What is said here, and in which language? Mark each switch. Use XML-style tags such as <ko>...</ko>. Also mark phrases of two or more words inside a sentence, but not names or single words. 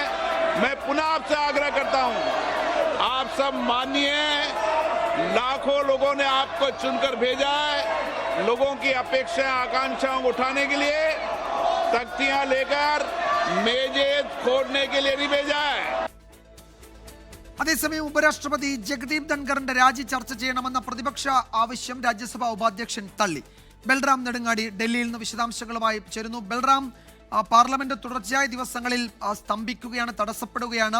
<hi>मैं पुनः आपसे आग्रह करता हूं, आप सब मानिए, लाखों लोगों ने आपको चुनकर भेजा है। लोगों की अपेक्षाएं आकांक्षाओं को उठाने के लिए तख्तियां लेकर मेजें खोदने के लिए नहीं भेजा है।</hi> <ml>അതേസമയം ഉപരാഷ്ട്രപതി ജഗദീപ് ധൻഖറിന്റെ രാജി ചർച്ച ചെയ്യണമെന്ന പ്രതിപക്ഷ ആവശ്യം രാജ്യസഭാ ഉപാധ്യക്ഷൻ തള്ളി. ബൽറാം നെടുങ്ങാടി ഡൽഹിയിൽ നിന്ന് വിശദാംശങ്ങളുമായി ചേരുന്നു. ബൽറാം, പാർലമെന്റ് തുടർച്ചയായ ദിവസങ്ങളിൽ സ്തംഭിക്കുകയാണ്, തടസ്സപ്പെടുകയാണ്.</ml>